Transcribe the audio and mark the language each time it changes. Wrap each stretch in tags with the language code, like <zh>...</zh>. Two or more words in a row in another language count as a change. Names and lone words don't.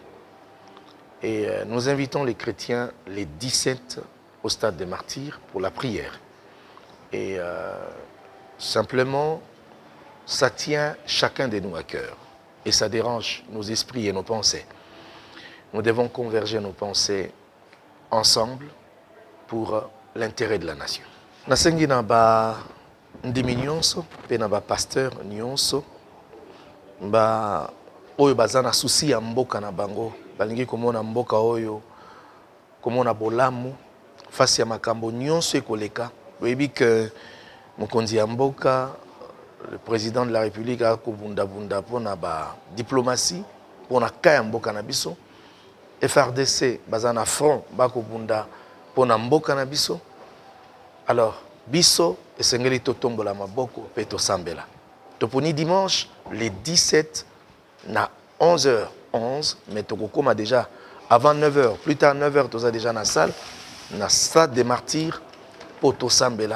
<fr>Et nous invitons les chrétiens les 17 au stade des martyrs pour la prière. Et simplement, ça tient chacun de nous à cœur. et ça dérange nos esprits et nos pensées. Nous devons converger nos pensées ensemble pour l'intérêt de la nation.</fr> <ln>Nasengi na ba ndimi nyonso, pe na ba pasteur nyonso, ba oyo baza na susi ya mboka na bango, balingi komona mboka oyo, komona bolamu, fasi ya makambo nyonso ekoleka. Oyebi que mokonzi ya mboka,</ln> <fr>le président de la République</fr> <ln>a kobunda pona ba diplomatie, pona kaya mboka na biso. FRDC baza na front bakobunda pona mboka na biso. Alors biso esengeli totombola maboko pe tosambela. Toponi</ln> <fr>dimanche le 17</fr> <ln>na 11h11, mais tokokoma</ln> <fr>déjà avant 9h, plus tard 9h</fr> <ln>toza déjà na salle, na stade des martyrs pour tosambela.</ln>